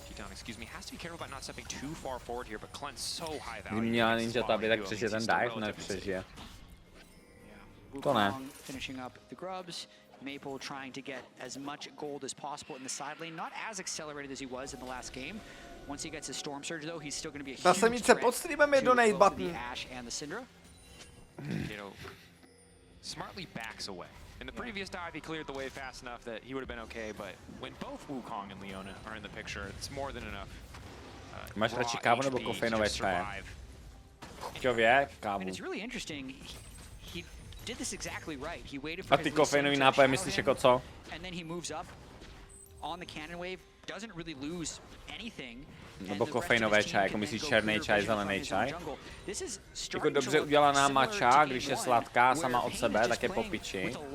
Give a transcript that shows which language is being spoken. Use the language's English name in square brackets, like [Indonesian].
[English] Excuse me, has to be careful about not stepping too far forward here, but Clen's so high value. [Czech] Kdyby měla Ninja Taby, tak přežije ten dive, nepřežije. To ne. [English] Finishing up the grubs. Maple trying to get as much gold as possible in the side lane, not as accelerated as he was in the last game. Once he gets his Storm Surge though, he's still going to be a huge threat to both the Ashe and the Syndra. Smartly backs away. In the previous dive, he cleared the wave fast enough that he would have been okay, but when both Wukong and Leona are in the picture, it's more than enough. [Czech] Máš radši kávu nebo kofeinové čaje? Čově, kávu. [English] And it's really interesting. He did this exactly right. He waited for [Czech] a ty kofeinový nápoje myslíš jako co? [English] And then he moves up on the cannon wave, doesn't really lose anything. [Czech] Nebo kofeinové čaj, jako myslíš černý čaj, zelený čaj? Jako dobře udělaná matcha, když je sladká sama od sebe, tak je po piči.